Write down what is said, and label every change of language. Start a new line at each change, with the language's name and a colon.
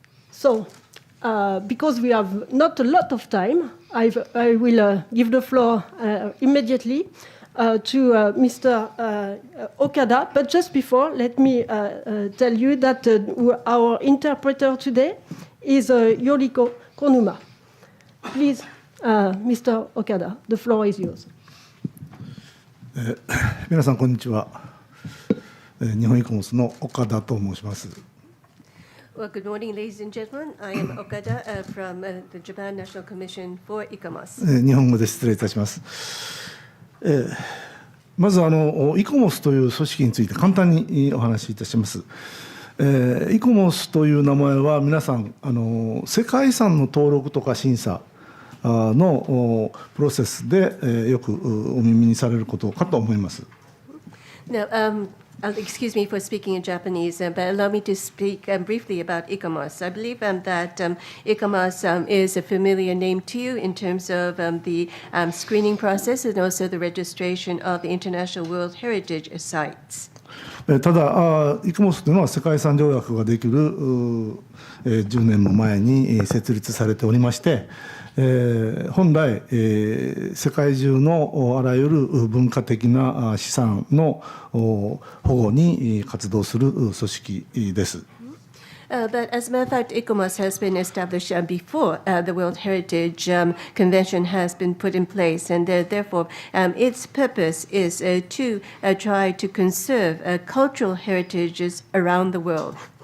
English: So, because we have not a lot of time, I will give the floor immediately to Mr. Okada. But just before, let me tell you that our interpreter today is Yoriko Konuma. Please, Mr. Okada, the floor is yours.
Japanese: 皆さんこんにちは。日本イコモスの岡田と申します。
English: Well, good morning, ladies and gentlemen. I am Okada from the Japan National Commission for ICOMOS.
Japanese: 日本語で失礼いたします。まずイコモスという組織について簡単にお話しいたします。イコモスという名前は皆さん世界遺産の登録とか審査のプロセスでよくお耳にされることかと思います。
English: Now, excuse me for speaking in Japanese, but allow me to speak briefly about ICOMOS. I believe that ICOMOS is a familiar name to you in terms of the screening process and also the registration of the International World Heritage Sites.
Japanese: ただ、イコモスというのは世界遺産条約ができる10年も前に設立されておりまして、本来、世界中のあらゆる文化的な資産の保護に活動する組織です。
English: But as a matter of fact, ICOMOS has been established before the World Heritage Convention has been put in place, and therefore its purpose is to try to conserve cultural heritages around the world.